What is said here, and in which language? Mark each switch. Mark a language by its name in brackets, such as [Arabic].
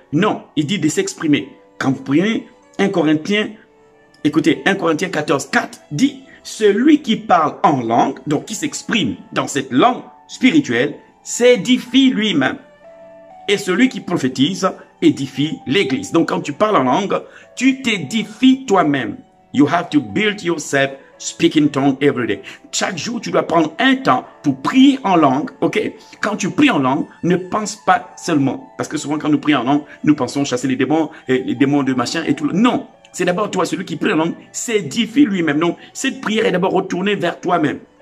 [French] Non, il dit de s'exprimer. Quand vous priez, 1 Corinthiens 14, 4 dit, celui qui parle en langue, donc qui s'exprime dans cette langue spirituelle, s'édifie lui-même. Et celui qui prophétise édifie l'église. Donc quand tu parles en langue, tu t'édifies toi-même. [English] You have to build yourself speaking tongue every day. [French] Chaque jour, tu dois prendre un temps pour prier en langue. Ok? Quand tu pries en langue, ne pense pas seulement. Parce que souvent, quand nous prions en langue, nous pensons chasser les démons de machin et tout. Non. C'est d'abord toi, celui qui prie en langue, s'édifie lui-même. Donc, cette prière est d'abord retournée vers toi-même.